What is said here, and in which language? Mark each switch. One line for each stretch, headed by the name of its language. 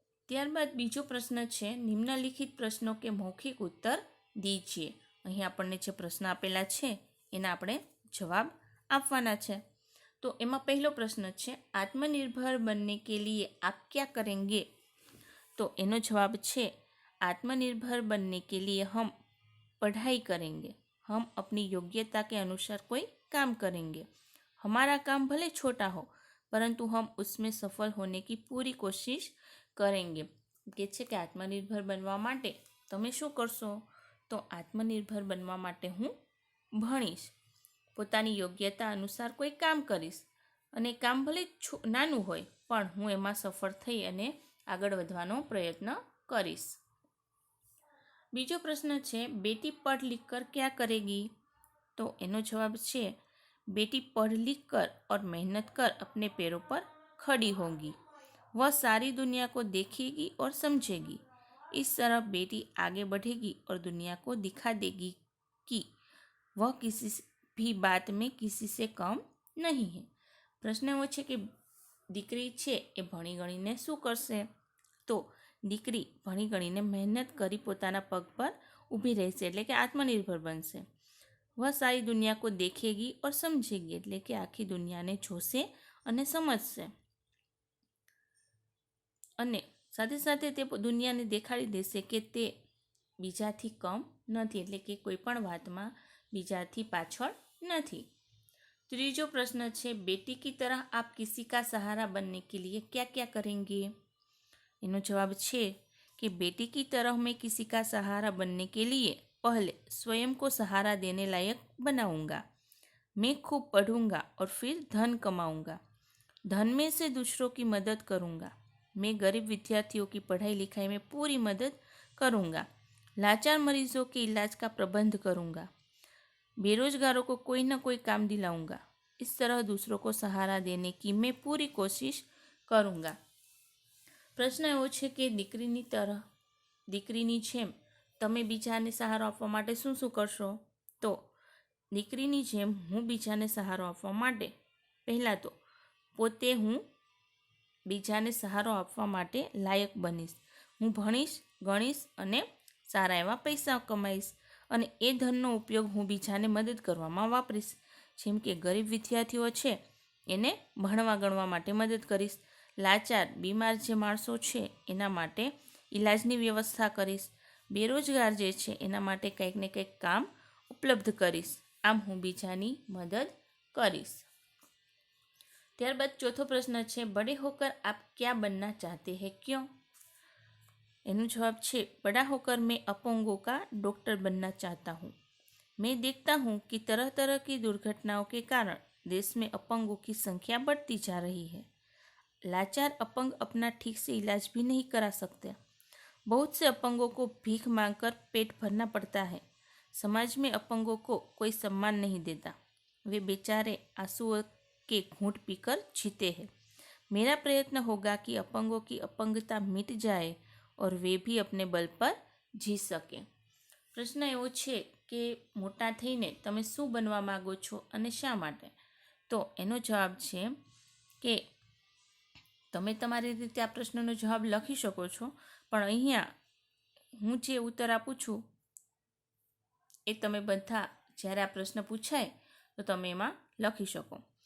Gujarati: ત્યારબાદ બીજો પ્રશ્ન છે,
Hindi: નિમ્નલિખિત પ્રશ્નો કે મૌખિક ઉત્તર દીજીએ.
Gujarati: અહીં આપણને જે પ્રશ્ન આપેલા છે એના આપણે જવાબ આપવાના છે. તો એમાં પહેલો પ્રશ્ન છે,
Hindi: આત્મનિર્ભર बनने के लिए आप क्या करेंगे? तो
Gujarati: એનો જવાબ છે,
Hindi: आत्मनिर्भर बनने के लिए हम पढ़ाई करेंगे. हम अपनी योग्यता के अनुसार कोई काम करेंगे. हमारा काम भले छोटा हो परंतु हम उसमें सफल होने की पूरी कोशिश करेंगे.
Gujarati: કે છે કે આત્મનિર્ભર બનવા માટે તમે શું કરશો? તો આત્મનિર્ભર બનવા માટે હું ભણીશ, પોતાની યોગ્યતા અનુસાર કોઈ કામ કરીશ અને કામ ભલે નાનું હોય પણ હું એમાં સફળ થઈ અને આગળ વધવાનો પ્રયત્ન કરીશ. બીજો પ્રશ્ન છે,
Hindi: બેટી પઢ लिख कर क्या करेगी?
Gujarati: તો એનો જવાબ છે,
Hindi: बेटी पढ़ लिख कर और मेहनत कर अपने पैरों पर खड़ी होगी. वह सारी दुनिया को देखेगी और समझेगी. इस तरह बेटी आगे बढ़ेगी और दुनिया को दिखा देगी कि वह किसी भी बात में किसी से कम नहीं है.
Gujarati: પ્રશ્ન એવો છે કે દીકરી છે એ ભણી ગણીને શું કરશે? તો દીકરી ભણી ગણીને મહેનત કરી પોતાના પગ પર ઊભી રહેશે એટલે કે આત્મનિર્ભર બનશે.
Hindi: વહ સારી દુનિયા કો દેખેગી ઓર સમજેગી
Gujarati: એટલે કે આખી દુનિયાને જોશે અને સમજશે અને સાથે સાથે તે દુનિયાને દેખાડી દેશે કે તે બીજાથી કમ નથી એટલે કે કોઈ પણ વાતમાં બીજાથી પાછળ નથી. ત્રીજો પ્રશ્ન છે,
Hindi: बेटी की तरह आप किसी का सहारा बनने के लिए क्या क्या करेंगे?
Gujarati: એનો જવાબ છે
Hindi: कि बेटी की तरह मैं किसी का सहारा बनने के लिए पहले स्वयं को सहारा देने लायक बनाऊंगा. मैं खूब पढ़ूंगा और फिर धन कमाऊंगा. धन में से दूसरों की मदद करूंगा. मैं गरीब विद्यार्थियों की पढ़ाई लिखाई में पूरी मदद करूंगा. लाचार मरीजों के इलाज का प्रबंध करूंगा. बेरोजगारों को कोई ना कोई काम दिलाऊंगा. इस तरह दूसरों को सहारा देने की मैं पूरी कोशिश करूंगा.
Gujarati: પ્રશ્ન એવો છે કે દીકરીની જેમ તમે બીજાને સહારો આપવા માટે શું શું કરશો? તો દીકરીની જેમ હું બીજાને સહારો આપવા માટે પહેલાં તો પોતે હું બીજાને સહારો આપવા માટે લાયક બનીશ. હું ભણીશ, ગણીશ અને સારા એવા પૈસા કમાઈશ અને એ ધનનો ઉપયોગ હું બીજાને મદદ કરવામાં વાપરીશ. જેમ કે ગરીબ વિદ્યાર્થીઓ છે એને ભણવા ગણવા માટે મદદ કરીશ. લાચાર બીમાર જે માણસો છે એના માટે ઈલાજની વ્યવસ્થા કરીશ. બેરોજગાર જે છે એના માટે કંઈક ને કંઈક કામ ઉપલબ્ધ કરીશ. આમ હું બીજાની મદદ કરીશ. ત્યારબાદ ચોથો પ્રશ્ન છે,
Hindi: बड़े होकर आप क्या बनना चाहते हैं क्यों?
Gujarati: એનો જવાબ છે,
Hindi: बड़ा होकर मैं अपंगों का डॉक्टर बनना चाहता हूँ. मैं देखता हूँ कि तरह तरह की दुर्घटनाओं के कारण देश में अपंगों की संख्या बढ़ती जा रही है. लाचार अपंग अपना ठीक से इलाज भी नहीं करा सकते. बहुत से अपंगों को भीख मांगकर पेट भरना पड़ता है. समाज में अपंगों को कोई सम्मान नहीं देता. वे बेचारे आंसुओं के घूंट पीकर जीते हैं. मेरा प्रयत्न होगा कि अपंगों की अपंगता मिट जाए और वे भी अपने बल पर जी सके.
Gujarati: પ્રશ્ન એવો છે કે મોટા થઈને તમે શું બનવા માગો છો અને શા માટે? તો એનો જવાબ છે કે તમે તમારી રીતે આ પ્રશ્નનો જવાબ લખી શકો છો, પણ અહીંયા હું જે ઉત્તર આપું છું એ તમે બધા જ્યારે આ પ્રશ્ન પૂછાય તો તમે એમાં લખી શકો.